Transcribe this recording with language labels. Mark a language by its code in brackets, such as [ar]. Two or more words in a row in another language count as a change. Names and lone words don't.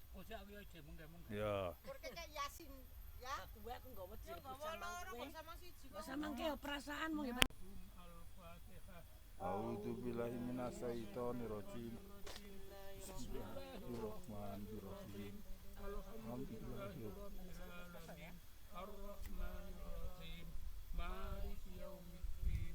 [id] Ya. Kayak Yasin ya. [jv] Aku enggak wedi Sama siji kok. samangke perasaanmu ya. [ar] أعوذ بالله من الشيطان الرجيم. بسم الله الرحمن الرحيم. الحمد لله رب الرحمن الرحيم. مالك يوم الدين.